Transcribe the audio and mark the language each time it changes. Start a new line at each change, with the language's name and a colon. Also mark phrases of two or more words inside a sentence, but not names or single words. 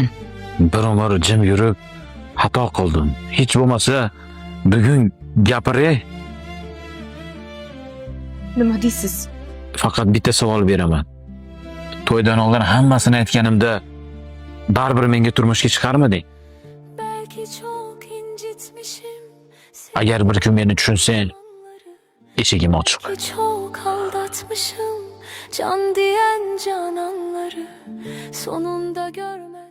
Uzbek: Bir umr jim yurib xato qildim. Hech bo'lmasa bugun gapiray. Nima deysiz? Faqat bitta savol beraman. To'ydan oldin hammasini aytganimda baribir menga turmushga chiqarmiding?
Turkish: Belki çok incitmişim
Uzbek: Agar bir kun meni tushunsang, eshigim ochiq.
Turkish: seni, çok aldatmışım. Can diyen cananları sonunda görme.